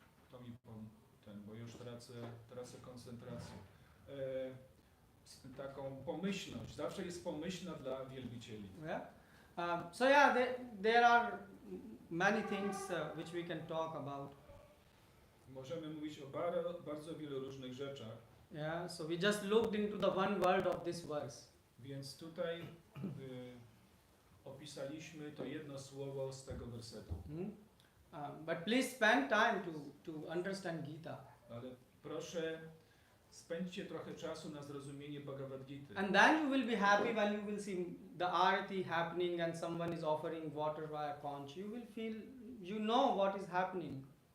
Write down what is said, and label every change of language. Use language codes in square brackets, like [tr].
[pl] To mi bo już tracę koncentrację. Taką pomyślność. Zawsze jest pomyślna dla wielbicieli. [en] Yeah. So yeah, there are many things which we can talk about. [pl] Możemy mówić o bardzo wielu różnych rzeczach. [en] Yeah. So we just looked into the one word of this verse. [pl] Więc tutaj opisaliśmy to jedno słowo z tego wersetu. [en] But please spend time to understand Gita. [pl] Ale proszę, spędźcie trochę czasu na zrozumienie Bhagavad Gity. [en] And then you will be happy when you will see the arati happening and someone is offering water via conch. You will feel, you know what is happening.